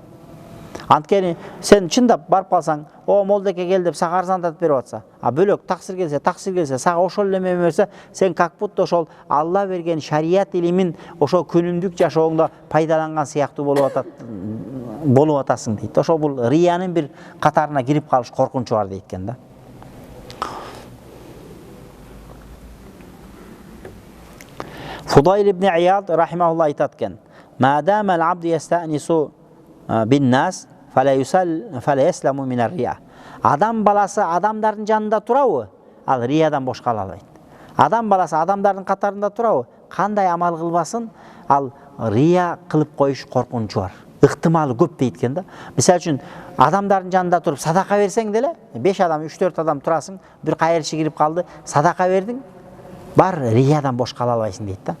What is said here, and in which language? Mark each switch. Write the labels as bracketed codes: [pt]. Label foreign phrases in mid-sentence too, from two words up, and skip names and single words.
[ky] Анткени сен чындап барып калсаң, о молдеке кел деп сага арзандатып берип атса, бөлөк таксир келсе, сага ошол эле эме берсе, сен [ru] как будто [ky] ошол Алла берген шарият илимин ошол күнүмдүк жашооңдо пайдаланган сыяктуу болуп атасың дейт. Ошол бул риянын бир катарына кирип калыш коркунучу бар дейт экен да. Фудайл ибн Ияд рахимахулла айтат экен: [ar] "ما دام العبد يستأنس بالناس فلا يسلم من الرياء." [ky] Адам баласы адамдардын жанында турабы, ал риядан бош кала албайт. Адам баласы адамдардын катарында турабы, кандай амал кылбасын, ал рия кылып коюш коркунучу бар. Ыктымалы көп дейт экен да. Мисалы үчүн адамдардын жанында туруп садака берсең деле, 5 адам, 3-4 адам турасың, бир кайрылышы кирип калды, садака бердиң, бар риядан бош кала албайсың дейт да.